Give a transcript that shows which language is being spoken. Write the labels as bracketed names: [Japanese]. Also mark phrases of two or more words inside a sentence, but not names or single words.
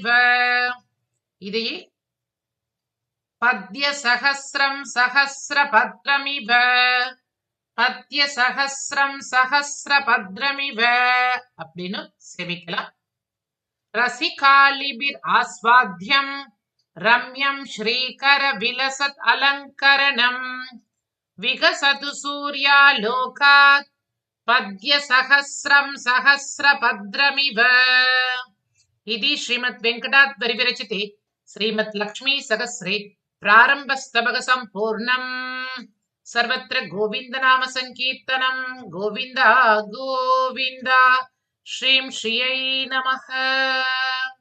[Tamil] இதையே [Sanskrit] पद्य सहस्रं सहस्रपत्रमिव, पद्य सहस्रं सहस्रपत्रमिव [Tamil] அப்படின்னு சேவிக்கலாம். [Sanskrit] रसिकालिभिर् आस्वाद्यं रम्यं श्रीकर विलसत् अलङ्करणम्, विकसतु सूर्यालोकात् पद्य सहस्रं सहस्रपत्रमिव. इति श्रीमद् वेंकटाद्रि विरचिते श्रीमद् लक्ष्मी सहस्रे प्रारंभस्तबक संपूर्णम्. सर्वत्र गोविंद नाम संकीर्तनम्. गोविंद गोविंद. श्रीं श्रियै नमः.